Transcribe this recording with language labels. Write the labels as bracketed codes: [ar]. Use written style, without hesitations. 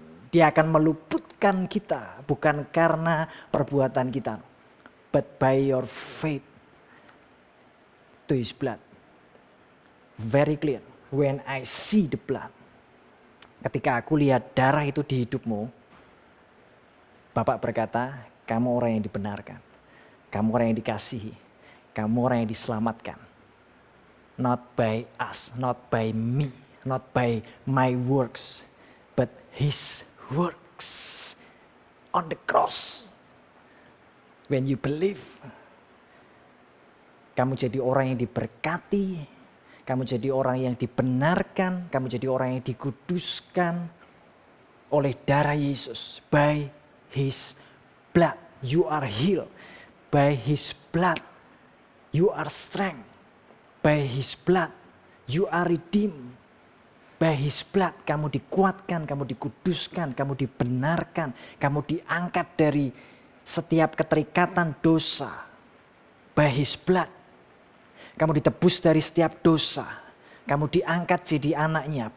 [id] Dia akan meluputkan kita bukan karena perbuatan kita, [en] but by your faith to his blood. Very clear. When I see the blood. [id] Ketika aku lihat darah itu di hidupmu, Bapak berkata, kamu orang yang dibenarkan. Kamu orang yang dikasihi. Kamu orang yang diselamatkan. [en] Not by us, not by me, not by my works, but his works on the cross. When you believe, [id] kamu jadi orang yang diberkati, kamu jadi orang yang dibenarkan, kamu jadi orang yang dikuduskan oleh darah Yesus. [en] By his blood, you are healed. By his blood, you are strength. By his blood, you are redeemed. By his blood, [id] kamu dikuatkan, kamu dikuduskan, kamu dibenarkan. Kamu diangkat dari setiap keterikatan dosa. [en] By his blood, [id] kamu ditebus dari setiap dosa. Kamu diangkat jadi anaknya.